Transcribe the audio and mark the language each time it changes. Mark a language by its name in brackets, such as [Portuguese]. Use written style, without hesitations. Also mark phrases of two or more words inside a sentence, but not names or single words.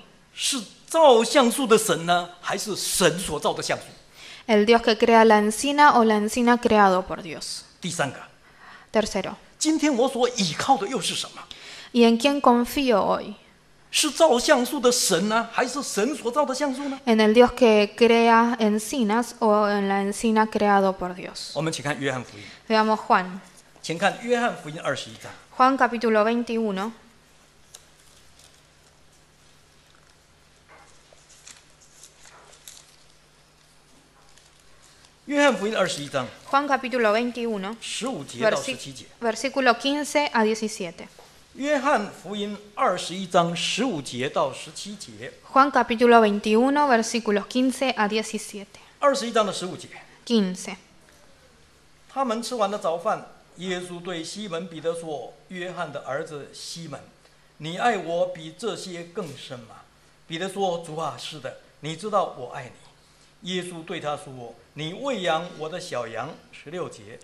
[Chinese] 是造像树的神呢，还是神所造的像素？ [Spanish] ¿El Dios que crea la encina o la encina creado por Dios? [Chinese] 第三个， [Spanish] Tercero, [Chinese] 今天我所倚靠的又是什么？ [Spanish] ¿y en quién confío hoy? [Chinese] 是造橡树的神呢，还是神所造的橡树呢？ [Spanish] ¿En el Dios que crea encinas o en la encina creado por Dios? [Chinese] 我们请看约翰福音， [Spanish] Veamos Juan. [Chinese] 请看约翰福音21章。 [Spanish] Juan capítulo 21. [Chinese] 约翰福音21章 [Spanish] Juan capítulo 21, [Chinese] 15 节到17节。 [Spanish] versículo 15 a 17. [Chinese] 约翰福音21章15节到17节。 [Spanish] Juan capítulo 21, versículos 15 a 17. [Chinese] 21 章的15节， [Spanish] 15. [Chinese] 他们吃完了早饭，耶稣对西门彼得说：“约翰的儿子西门，你爱我比这些更深吗？” 彼得说：“主啊，是的，你知道我爱你。” 耶稣对他说：“你喂养我的小羊。”16节。